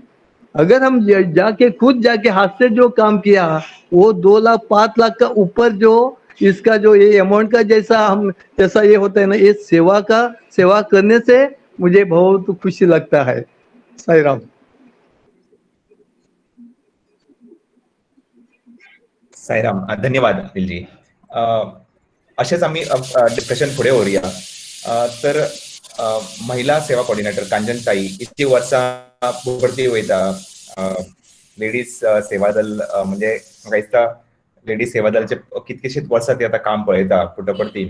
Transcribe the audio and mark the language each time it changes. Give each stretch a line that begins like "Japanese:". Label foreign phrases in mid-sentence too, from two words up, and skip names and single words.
Hindi: अगर हम जाके खुद जाके हाथ से जो काम किया, वो 2 लाख 5 लाख का ऊपर जो इसका जो ये अमाउंट का जैसा ये होता है ना, ये सेवा करने से मुझे बहुत खुशी लगता है। साई राम। साईराम, धन्यवाद अनिल जी.
Konkani: असेच आम्ही डिस्कशन फुडें व्हरुया. तर महिला सेवा कोऑर्डिनेटर कांजनताई इतकी वर्सां भरती वयता लेडीज सेवा दल, म्हणजे म्हाका दिसता लेडीज सेवा दलचे कितकेशीच वर्सां ती आतां काम पळयता पुटपर्तीन.